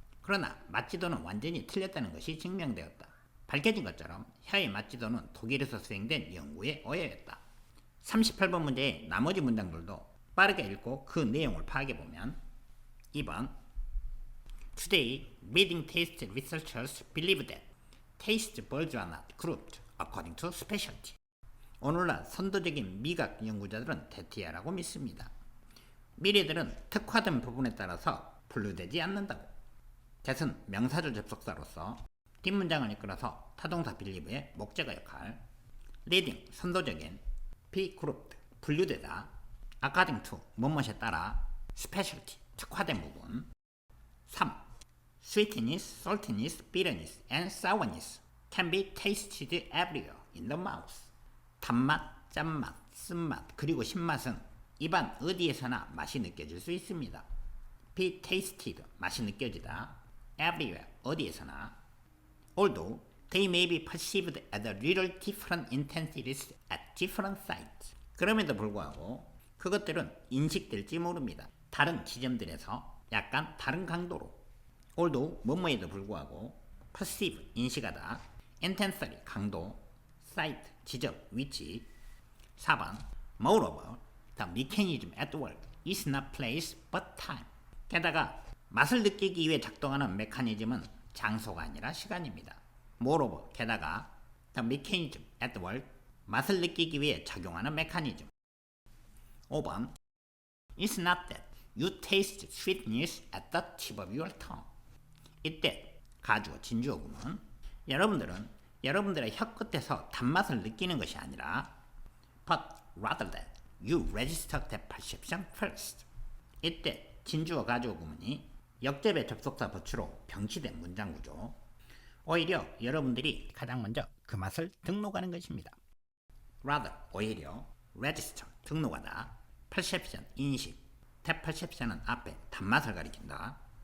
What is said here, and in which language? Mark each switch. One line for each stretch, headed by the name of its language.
Korean: 그러나 맛지도는 완전히 틀렸다는 것이 증명되었다. 밝혀진 것처럼 혀의 맛지도는 독일에서 수행된 연구의 오해였다. 38번 문제의 나머지 문장들도 빠르게 읽고 그 내용을 파악해보면 2번
English: Today, leading taste researchers believe that taste buds are not grouped according to specialty.
Korean: 오늘날 선도적인 미각 연구자들은 대티아라고 믿습니다. 미래들은 특화된 부분에 따라서 분류되지 않는다고. that은 명사절 접속사로서 뒷문장을 이끌어서 타동사 believe의 목적어 역할, leading 선도적인, be grouped 분류되다, according to 뭐뭐에 따라, specialty 특화된 부분. 3.
English: Sweetness, saltiness, bitterness, and sourness can be tasted everywhere in the mouth.
Korean: 단맛, 짠맛, 쓴맛, 그리고 신맛은 입안 어디에서나 맛이 느껴질 수 있습니다. be tasted 맛이 느껴지다, everywhere 어디에서나.
English: Although they may be perceived at a little different intensities at different sites.
Korean: 그럼에도 불구하고 그것들은 인식될지 모릅니다. 다른 지점들에서 약간 다른 강도로. Although 뭐뭐에도 불구하고 perceive 인식하다, intensity 강도, site 지점 위치.
English: 4번 Moreover, the mechanism at work is not place but time.
Korean: 게다가 맛을 느끼기 위해 작동하는 메커니즘은 장소가 아니라 시간입니다. Moreover, 게다가 the mechanism at work 맛을 느끼기 위해 작용하는 메커니즘.
English: 5번 It's not that you taste sweetness at the tip of your tongue.
Korean: 이때 가주어 진주어 구문. 여러분들은 여러분들의 혀끝에서 단맛을 느끼는 것이 아니라
English: but rather that you register that perception first.
Korean: 이때 진주어 가주어 구문이 역접의 접속사 버추로 병치된 문장 구조. 오히려 여러분들이 가장 먼저 그 맛을 등록하는 것입니다. rather 오히려 register 등록하다, perception 인식, that perception은 앞에 단맛을 가리킨다.